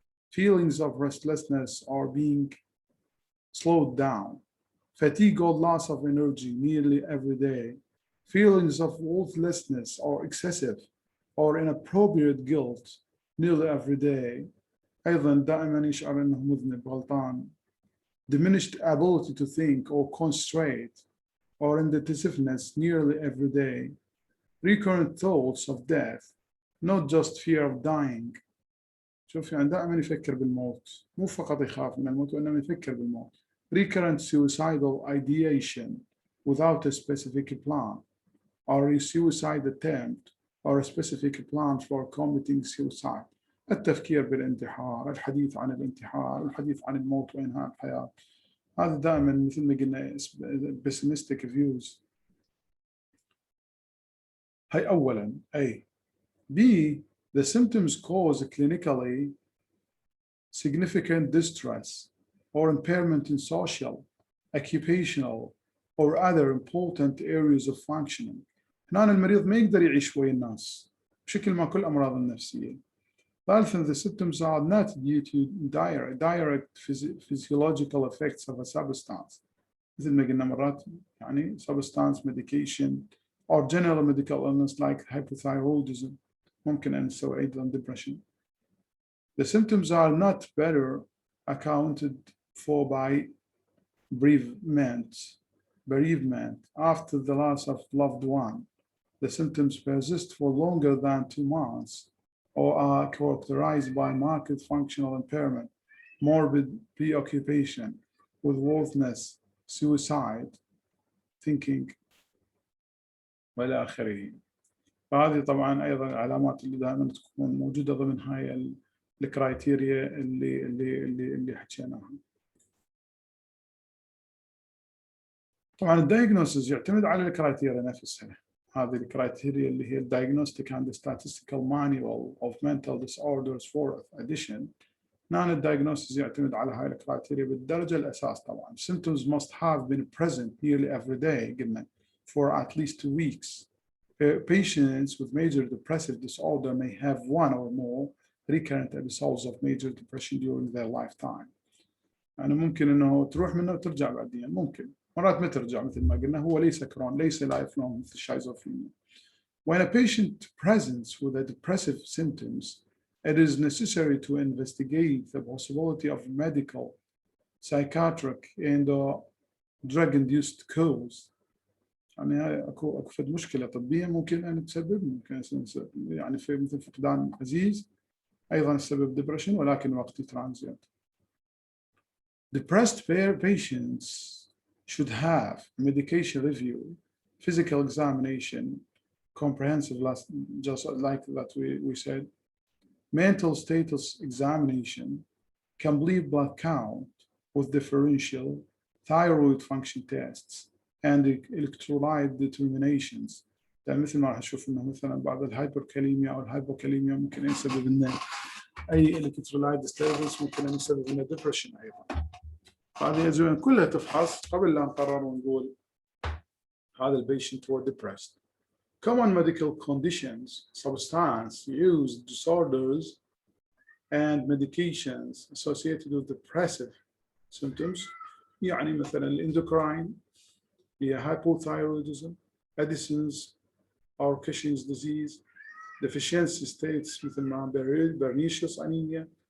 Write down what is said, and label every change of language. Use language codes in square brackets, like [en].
[en] Feelings of restlessness or being slowed down. Fatigue or loss of energy nearly every day. feelings of worthlessness or excessive or inappropriate guilt nearly every day. [ar] أيضا دائما يشعر أنه مذنب غلطان. [en] Diminished ability to think or concentrate or indecisiveness nearly every day. Recurrent thoughts of death, not just fear of dying. [ar] شوف يعني دائما يفكر بالموت، مو فقط يخاف من الموت وإنما يفكر بالموت. [en] Recurrent suicidal ideation without a specific plan or a suicide attempt or a specific plan for committing suicide. [ar] التفكير بالانتحار، الحديث عن الانتحار، الحديث عن الموت وإنهاء الحياة. هذا دائما مثل ما قلنا pessimistic views. هاي أولا A. B. [en] The symptoms cause clinically significant distress or impairment in social, occupational, or other important areas of functioning. [ar] هنا المريض ما يقدر يعيش ويا الناس بشكل ما كل الأمراض النفسية. [en] ثالثاً, the symptoms are not due to direct physiological effects of a substance. [ar] مثل ما قلنا مرات يعني [en] substance, medication, or general medical illness like hypothyroidism. [ar] ممكن أن نسوي أيضاً depression. [en] The symptoms are not better accounted for by bereavement after the loss of loved one. The symptoms persist for longer than 2 months or are characterized by marked functional impairment, morbid preoccupation with worthlessness, suicide, thinking, [ar] وإلى آخره. فهذه طبعا أيضا العلامات اللي دائما تكون موجودة ضمن هاي الكرايتيريا اللي حكيناها. طبعا الدايجنوسيس يعتمد على الكرايتيريا نفسها. هذه الكرايتيريا اللي هي الدايجنوستيك [en] and statistical manual of mental disorders for addition. [ar] هنا الدايجنوسيس يعتمد على هاي الكرايتيريا بالدرجة الأساس طبعا. [en] Symptoms must have been present nearly every day قلنا for at least 2 weeks. Patients with major depressive disorder may have 1 or more recurrent episodes of major depression during their lifetime. [ar] يعني ممكن إنه تروح منه وترجع بعدين، ممكن مرات ما ترجع مثل ما قلنا، هو ليس كرون، ليس لايف لونج مثل الشيزوفرينيا. [en] When a patient presents with a depressive symptoms, it is necessary to investigate the possibility of medical, psychiatric, and drug-induced cause. [ar] يعني اكو فد مشكله طبيه ممكن ان تسبب، ممكن يعني في مثل فقدان عزيز ايضا السبب ديبرشن ولكن وقتي ترانزيت. [en] Depressed patients should have medication review, physical examination, comprehensive, just like that we said, mental status examination, complete blood count with differential thyroid function tests, and electrolyte determinations. [ar] ده مثل ما راح نشوف انه مثلا بعد الهايبركاليميا او الهايبوكاليميا ممكن يسبب لنا اي electrolyte disturbance، ممكن يسبب لنا depression ايضا. هذه يجب كلها تفحص قبل لا نقرر ونقول هذا البيشنت هو depressed. [en] Common medical conditions, substance use disorders, and medications associated with depressive symptoms. [ar] يعني مثلا الاندوكراين هي hypothyroidism, Addison's or Cushing's disease, deficiency states مثل ما pernicious anemia,